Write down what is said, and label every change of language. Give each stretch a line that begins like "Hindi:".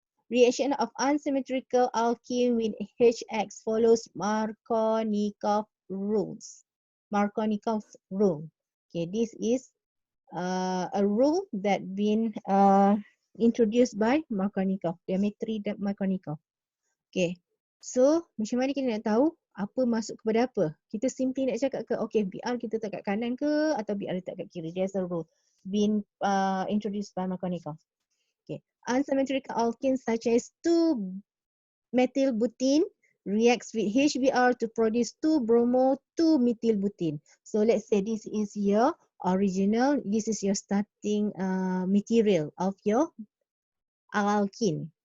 English: Reaction of unsymmetrical alkene with HX follows Markovnikov rules. Markovnikov's rule. Okay, this is a rule that been introduced by Markovnikov, geometry Markovnikov.
Malay: Okay, so macam mana kita nak tahu apa masuk kepada apa? Kita simply nak cakap ke, okay, BR kita letak kat kanan ke atau BR letak kat kiri?
English: There's a rule been introduced by Markovnikov. Okay, unsymmetrical alkenes such as 2-methylbutene reacts with HBr to produce 2-bromo-2-methylbutene. So let's say this is your original, this is your starting material of your alkene.